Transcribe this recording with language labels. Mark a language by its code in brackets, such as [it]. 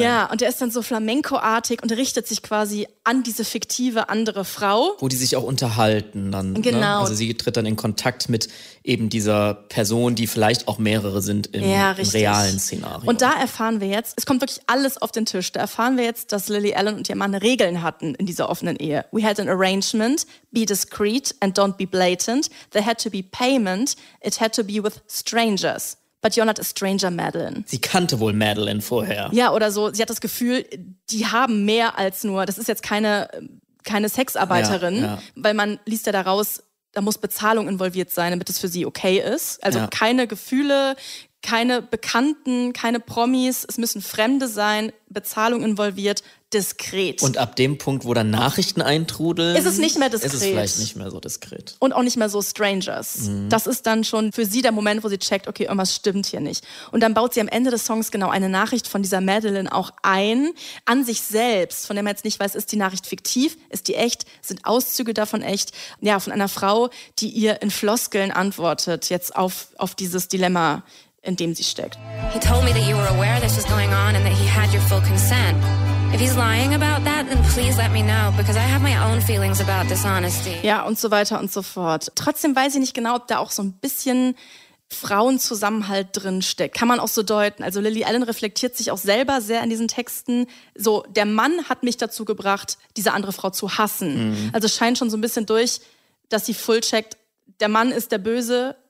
[de] Ja, und der ist dann so flamenco-artig und richtet sich quasi an diese fiktive andere Frau. Wo die sich auch unterhalten dann. Genau. Ne? Also sie tritt dann in Kontakt mit eben dieser Person, die vielleicht auch mehrere sind im realen Szenario. Und da erfahren wir jetzt, es kommt wirklich alles auf den Tisch, da erfahren wir jetzt, dass Lily Allen und ihr Mann Regeln hatten in dieser offenen Ehe. [en] We had an arrangement, be discreet and don't be blatant. There had to be payment, it had to be with strangers. But you're not a stranger, Madeline. [de] Sie kannte wohl Madeline vorher. Ja, oder so. Sie hat das Gefühl, die haben mehr als nur, das ist jetzt keine Sexarbeiterin, ja. Weil man liest ja daraus, da muss Bezahlung involviert sein, damit es für sie okay ist. Also keine Gefühle, keine Bekannten, keine Promis, es müssen Fremde sein, Bezahlung involviert, diskret. Und ab dem Punkt, wo dann Nachrichten eintrudeln, ist es nicht mehr diskret. Ist es vielleicht nicht mehr so diskret. Und auch nicht mehr so Strangers. Mhm. Das ist dann schon für sie der Moment, wo sie checkt, okay, irgendwas stimmt hier nicht. Und dann baut sie am Ende des Songs genau eine Nachricht von dieser Madeline auch ein, an sich selbst, von der man jetzt nicht weiß, ist die Nachricht fiktiv, ist die echt, sind Auszüge davon echt? Ja, von einer Frau, die ihr in Floskeln antwortet, jetzt auf dieses Dilemma, in dem sie steckt. [en] He told me that you were aware this was going on and that he had your full consent. If he's lying about that, then please let me know, because I have my own feelings about dishonesty. [de] Ja, und so weiter und so fort. Trotzdem weiß ich nicht genau, ob da auch so ein bisschen Frauenzusammenhalt drin steckt. Kann man auch so deuten. Also Lily Allen reflektiert sich auch selber sehr in diesen Texten. So, der Mann hat mich dazu gebracht, diese andere Frau zu hassen. Mhm. Also scheint schon so ein bisschen durch, dass sie full checkt, der Mann ist der Böse,